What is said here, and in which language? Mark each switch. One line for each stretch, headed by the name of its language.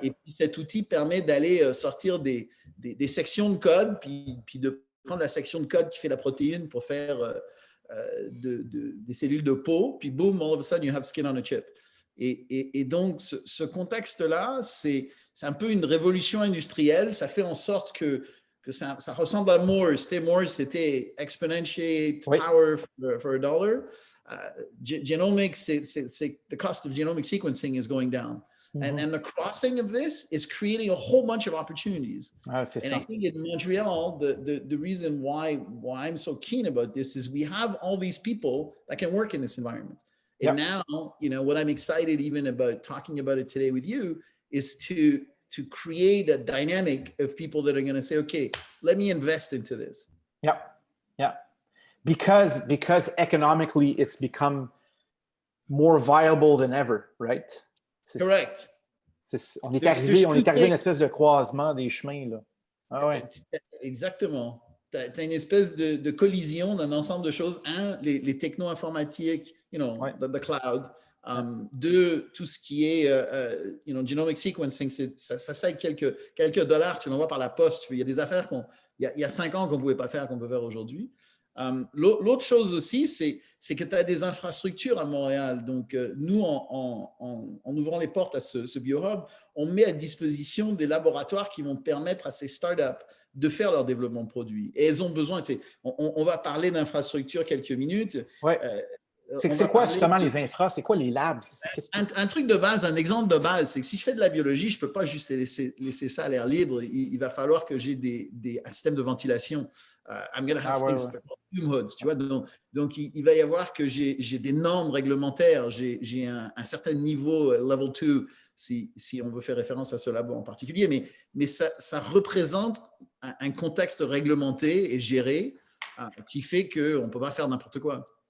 French: Et puis cet outil permet d'aller sortir des sections de code, puis de prendre la section de code qui fait la protéine pour faire des cellules de peau, puis boum,
English: all of a sudden you have skin on a chip.
French: Et donc, ce contexte-là, c'est un peu une révolution industrielle. Ça fait en sorte que ça ressemble à Morse.
English: Morse,
French: c'était
English: exponentiate power for $1. Genomics, the cost of genomic sequencing is going down. And the crossing of this is creating a whole bunch of opportunities. I think in Montreal, the reason why I'm so keen about this is we have all these people that can work in this environment. And now, you know, what I'm excited even about talking about it today with you is to create a dynamic of people that are going to say, okay, let me invest into this. Yeah. Because economically it's become more viable than ever, right? Correct.
French: On est arrivé à une espèce de croisement des chemins, là. Ah ouais. Exactement. Tu as une espèce de collision d'un ensemble de choses. Un, les techno-informatiques,
English: you know, the cloud.
French: Deux, tout ce qui est
English: you know, genomic sequencing,
French: ça se fait avec quelques dollars, tu l'envoies par la poste. Il y a des affaires il y a 5 ans qu'on ne pouvait pas faire, qu'on peut faire aujourd'hui. L'autre chose aussi, c'est que tu as des infrastructures à Montréal. Donc, nous, en ouvrant les portes à ce BioHub, on met à disposition des laboratoires qui vont permettre à ces startups de faire leur développement de produits. Et elles ont besoin, on va parler d'infrastructures quelques minutes. Ouais. C'est quoi justement les infras? C'est quoi les labs? Un truc de base, un exemple de base, c'est que si je fais de la biologie, je ne peux pas juste laisser ça à l'air libre. Il va falloir que j'ai un système de ventilation.
English: I'm going to have things called fume hoods,
French: tu vois. Donc, il va y avoir que j'ai des normes réglementaires, j'ai un certain niveau level 2, si on veut faire référence à ce labo en particulier, mais ça représente un contexte réglementé et géré qui fait qu'on ne peut pas faire n'importe quoi.